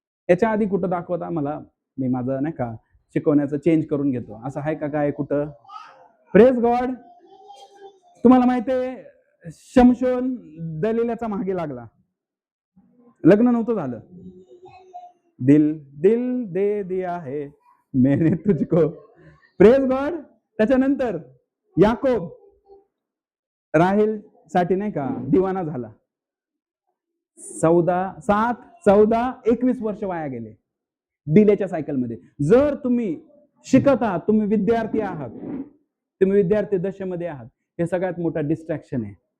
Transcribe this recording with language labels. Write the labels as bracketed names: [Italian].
[Marathi] याच्या आधी कुठं दाखवता मला? मी माझं नाही का शिकवण्याचं चेंज करून घेतो, असं आहे का काय कुठं? [English] Praise God. [Marathi] तुम्हाला माहितीये शमशोन दलिलाचा मागे लागला, लग्न नव्हतं झालं. [Hindi] दिल दिल दे दिया है मैंने तुझको. [English] Praise God. [Marathi] त्याच्यानंतर याकोब राहेल साठी नाही का दिवाना झाला. 7, 14, 21 वर्ष वाया गेले डिलेच्या सायकलमध्ये. जर तुम्ही शिकत आहात, तुम्ही विद्यार्थी आहात, तुम्ही विद्यार्थी दशेमध्ये आहात, हे सगळ्यात मोठा डिस्ट्रॅक्शन आहे.